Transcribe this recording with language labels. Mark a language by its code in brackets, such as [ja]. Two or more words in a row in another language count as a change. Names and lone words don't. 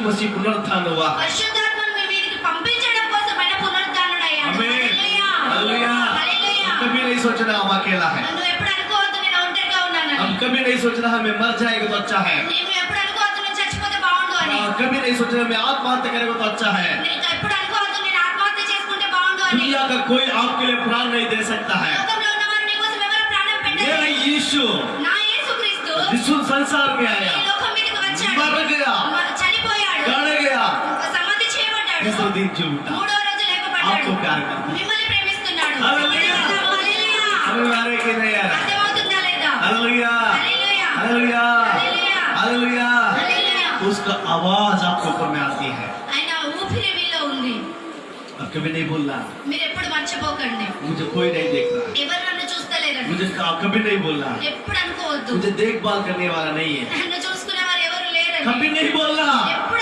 [hi] मसीह पुनरुत्थान हुआ। [te] పరిశుద్ధాత్మను మీ మీదకి పంపించడం కోసమైన పునరుత్థానుడయ్యాడు. [hi] आमीन, [te] హల్లెలూయా, [hi] हालेलुया। [te] హల్లెలూయా. [hi] हम कभी नहीं सोचना हम अकेला है, [te] నువ్వు ఎప్పుడు అనుకోవద్దు నేను ఒంటరిగా ఉన్నానని. [hi] हम कभी नहीं सोचना हमें मर जाएगा तो अच्छा है, [te] నువ్వు ఎప్పుడు అనుకోవద్దు నేను చచ్చిపోతే బాగుండు అని. [hi] कभी नहीं सोचना हमें आत्महत्या करेगा तो अच्छा है। [te] నేను ఎప్పుడు అనుకోవద్దు నేను ఆత్మహత్య చేసుకుంటే బాగుండు అని. [hi] दुनिया का कोई आपके लिए प्राण नहीं दे सकता है। [te] లోకంలో ఉన్నవారు నీ కోసం ఎవరు ప్రాణం [hi] मेरा [te] పెట్టలేరు. [hi] यीशु [te] నా యేసుక్రీస్తు [hi] विश्व संसार में [te] ఈ [hi] आया, [te] లోకం మీదకి వచ్చాడు, [hi] मर गया, [te] చనిపోయాడు, [hi] गाड़ा गया, [te] సమాధి చేయబడ్డాడు, [hi] तीसरे दिन जी उठा। [te] మూడో రోజు లేపబడ్డాడు. आपको प्यार करता है, మిమ్మల్ని ప్రేమిస్తున్నాడు. హల్లెలూయా. హల్లెలూయా. [hi] हमें मारे कि नहीं यार? [te] అర్థమవుతుందా లేదా? [hi] हालेलुया, [te] హల్లెలూయా, [hi] हालेलुया, [te] హల్లెలూయా, [hi] हालेलुया। [te] హల్లెలూయా. [hi] उसका आवाज आपके ऊपर में आती है। [te] ఆయన ఊపిరి మీలో ఉంది. [hi] अब कभी नहीं बोलना [te] మీరు ఎప్పుడు మర్చిపోకండి, [hi] मुझे कोई नहीं देख रहा है, [te] ఎవరు నన్ను చూస్తలేరని [hi] मुझे कभी नहीं बोलना [te] ఎప్పుడు అనుకోవద్దు. [hi] मुझे देखभाल करने वाला नहीं है, [te] నన్ను చూసుకునే వారు ఎవరు లేరని [hi] कभी नहीं बोलना। [te] ఎప్పుడు